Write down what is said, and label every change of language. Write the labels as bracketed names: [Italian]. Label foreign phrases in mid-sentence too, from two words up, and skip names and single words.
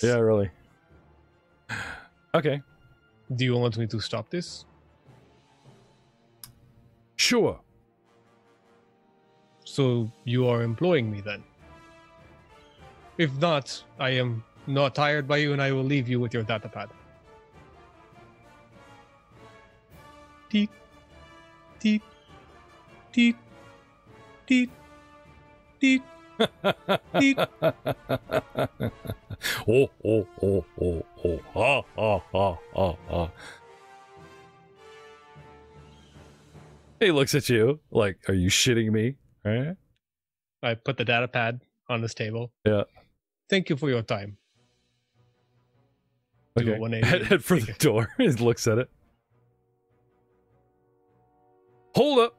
[English] Yeah, really. Okay. Do you want me to stop this? Sure. So you are employing me then? If not, I am not hired by you and I will leave you with your datapad. Deet, deet, deet, deet, deet, deet. Oh, oh, oh, oh, oh, ha, ha, ha, ha, ha. He looks at you like, are you shitting me? Right? I put the datapad on this table. Yeah. Thank you for your time. Do a Okay. 180. Head for the door. He looks at it. Hold up.